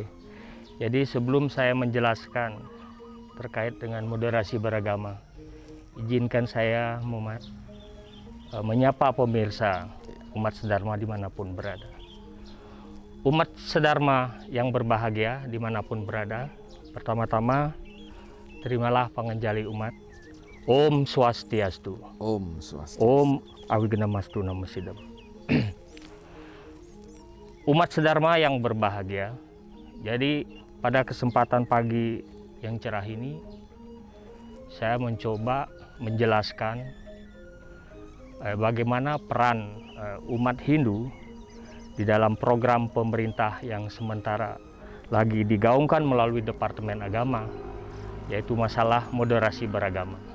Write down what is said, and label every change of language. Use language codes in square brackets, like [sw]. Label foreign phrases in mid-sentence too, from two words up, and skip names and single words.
[id] Jadi sebelum saya menjelaskan terkait dengan moderasi beragama, izinkan saya menyapa pemirsa umat sedharma dimanapun berada. Umat sedharma yang berbahagia dimanapun berada, pertama-tama terimalah pangenjali umat. [sa] Om Swastiastu. Om Swastiastu. Om Awiganamastu Namasidam. [id] Umat sedharma yang berbahagia, jadi pada kesempatan pagi yang cerah ini, saya mencoba menjelaskan bagaimana peran umat Hindu di dalam program pemerintah yang sementara lagi digaungkan melalui Departemen Agama, yaitu masalah moderasi beragama.